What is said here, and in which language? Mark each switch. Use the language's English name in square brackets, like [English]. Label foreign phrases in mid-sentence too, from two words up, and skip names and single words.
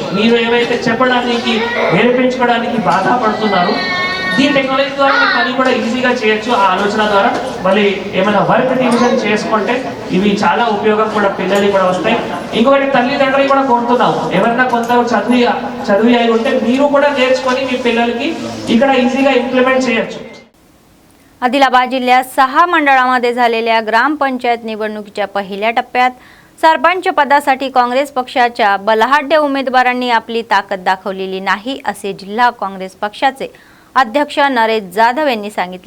[Telugu] మీరు ఏవైతే చెప్పడానికి, నేర్పించుకోవడానికి బాధపడుతున్నారు, ఈ టెక్నాలజీ ద్వారా మీ పని కూడా ఈజీగా చేయొచ్చు. ఆ ఆలోచన ద్వారా మళ్ళీ ఏమైనా వర్క్ డివిజన్ చేసుకుంటే ఇవి చాలా ఉపయోగం కూడా పిల్లలకి కూడా వస్తాయి. ఇంకొకటి తల్లిదండ్రులు కూడా కోరుతున్నాము, ఎవరైనా కొంత చదివి అయి ఉంటే మీరు కూడా నేర్చుకొని మీ పిల్లలకి ఇక్కడ ఈజీగా ఇంప్లిమెంట్ చేయొచ్చు. [Marathi] आदिलाबाद जिल्ह्यात 6 मंडळामध्ये झालेल्या ग्रामपंचायत निवडणुकीच्या पहिल्या टप्प्यात सरपंच पदासाठी काँग्रेस पक्षाच्या बलाढ्य उमेदवारांनी आपली ताकद दाखवलेली नाही असे जिल्हा काँग्रेस पक्षाचे अध्यक्ष नरेश जाधव यांनी सांगितले.